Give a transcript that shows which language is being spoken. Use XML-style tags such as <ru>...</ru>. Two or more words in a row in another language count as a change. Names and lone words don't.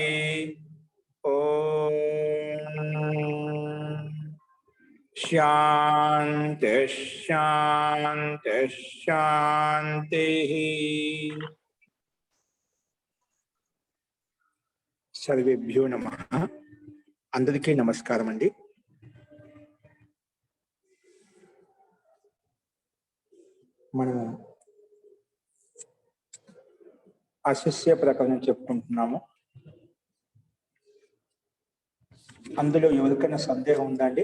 <sa>ओम शांति शांति शांति। सर्वेभ्यो नमः।</sa> <te>అందరికీ నమస్కారం అండీ। మనము అశిష్య ప్రకరణం చెప్పుకుంటున్నాము. అందులో ఎవరికైనా సందేహం ఉందండి?</te>